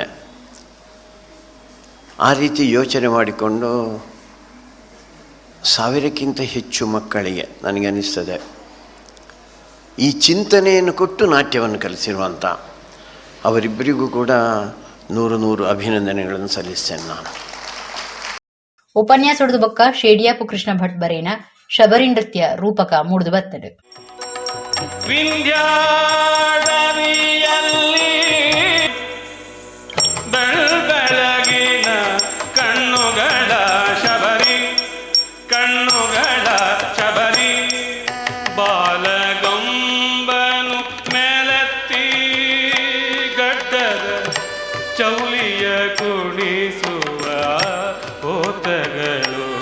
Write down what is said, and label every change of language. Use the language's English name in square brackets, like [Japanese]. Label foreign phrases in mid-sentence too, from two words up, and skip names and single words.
[Kannada] ಆ ರೀತಿ ಯೋಚನೆ ಮಾಡಿಕೊಂಡು 1000ಕ್ಕಿಂತ ಹೆಚ್ಚು ಮಕ್ಕಳಿಗೆ ನನಗನ್ನಿಸ್ತದೆ ಈ ಚಿಂತನೆಯನ್ನು ಕೊಟ್ಟು ನಾಟ್ಯವನ್ನು ಕಲಿಸಿರುವಂಥ ಅವರಿಬ್ಬರಿಗೂ ಕೂಡ 100 ಅಭಿನಂದನೆಗಳನ್ನು ಸಲ್ಲಿಸ್ತೇನೆ ನಾನು. [Tulu] ಉಪನ್ಯಾಸದ ಬೊಕ್ಕ ಶೇಡಿಯಾಪು ಕೃಷ್ಣ ಭಟ್ ಬರೇನ ಶಬರಿ ನೃತ್ಯ ರೂಪಕ ಮೂಡಿದು ಬರ್ತದೆ. [Kannada] ವಿಂಧ್ಯಾಡವಿಯಲ್ಲಿ ಬೆಳಗಿನ ಕಣ್ಣುಗಳ ಶಬರಿ ಬಾಲಗಂಬನು ಮೇಲೆತ್ತಿ ಗಡ್ಡದ ಚೌಲಿಯ ಕುಣಿಸುವ ಹೋತಗಳು